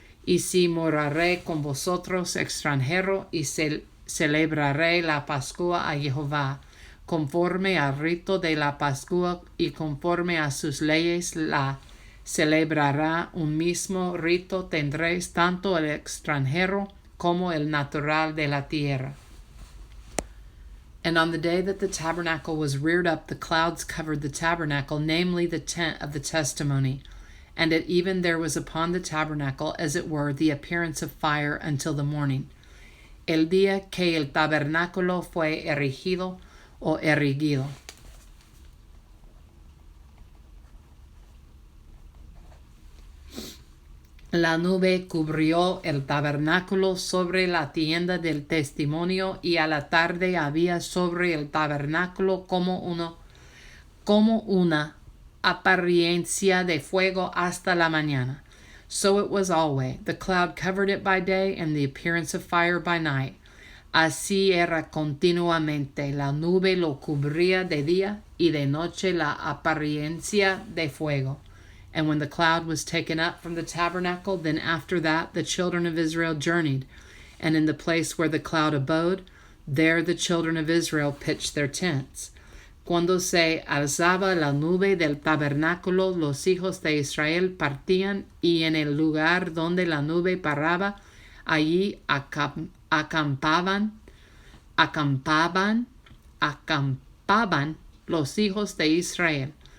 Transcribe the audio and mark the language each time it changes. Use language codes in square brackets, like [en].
[es] Y si moraré con vosotros extranjero, y celebraré la Pascua a Jehová, conforme al rito de la Pascua y conforme a sus leyes la celebrará un mismo rito, tendréis tanto el extranjero como el natural de la tierra. [en] And on the day that the tabernacle was reared up, the clouds covered the tabernacle, namely the tent of the testimony. And at even there was upon the tabernacle, as it were, the appearance of fire until the morning. [es] El día que el tabernáculo fue erigido o erigido. La nube cubrió el tabernáculo sobre la tienda del testimonio, y a la tarde había sobre el tabernáculo como una apariencia de fuego hasta la mañana. [en] So it was always. The cloud covered it by day, and the appearance of fire by night. [es] Así era continuamente. La nube lo cubría de día, y de noche la apariencia de fuego. [en] And when the cloud was taken up from the tabernacle, then after that the children of Israel journeyed. And in the place where the cloud abode, there the children of Israel pitched their tents. [es] Cuando se alzaba la nube del tabernáculo, los hijos de Israel partían, y en el lugar donde la nube paraba, allí acampaban los hijos de Israel.